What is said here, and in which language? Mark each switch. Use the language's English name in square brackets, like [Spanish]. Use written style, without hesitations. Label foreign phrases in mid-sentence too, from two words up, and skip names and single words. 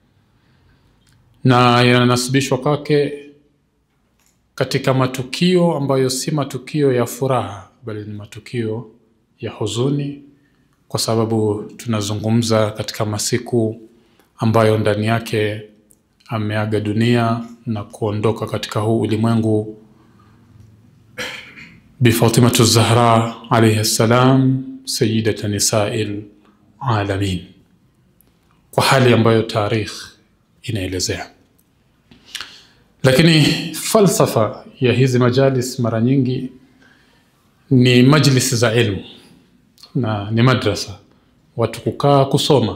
[Swahili] na yananasibishwa kwake katika matukio ambayo si matukio ya furaha, bali ni matukio ya huzuni, kwa sababu tunazungumza katika masiku ambayo ndani yake ameaga dunia na kuondoka katika huu ulimwengu Bi Fatima Zahra [Arabic] عليها السلام سيدة نساء العالمين, [Swahili] kwa hali ambayo tarikh inaelezea. Lakini falsafa ya hizi majalis mara nyingi ni majlis za ilmu na ni madrasa, watu kukaa kusoma.